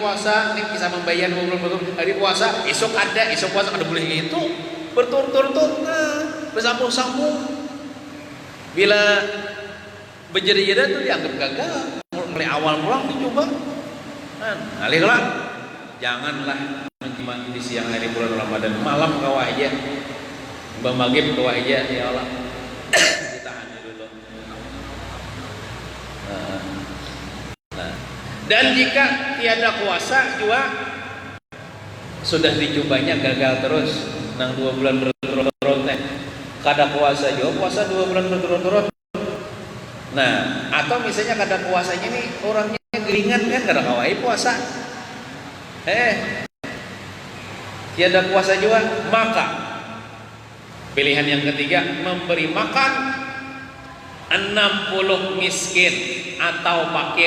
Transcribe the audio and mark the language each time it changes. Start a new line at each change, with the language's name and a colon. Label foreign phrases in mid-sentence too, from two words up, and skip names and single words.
Indonesian: puasa ini bisa membayar 2 bulan berturut-turut hari puasa esok puasa ada boleh gitu berturut-turut bersambung-sambung bila berjeda-jeda itu dianggap gagal mulai awal pulang dicoba alihlah janganlah menjima di siang hari bulan Ramadan malam kau aja maghrib kau aja ya Allah ditahan dulu. Dan jika tiada kuasa juga sudah dicobanya gagal terus nang 2 bulan berturut-turut kada puasa juga puasa 2 bulan berturut-turut.
Banjar: Nah, atau misalnya kada puasanya nih orangnya geringan kan kada kawai puasa.
Indonesian: Tiada puasa juga, maka pilihan yang ketiga memberi makan 60 miskin atau fakir.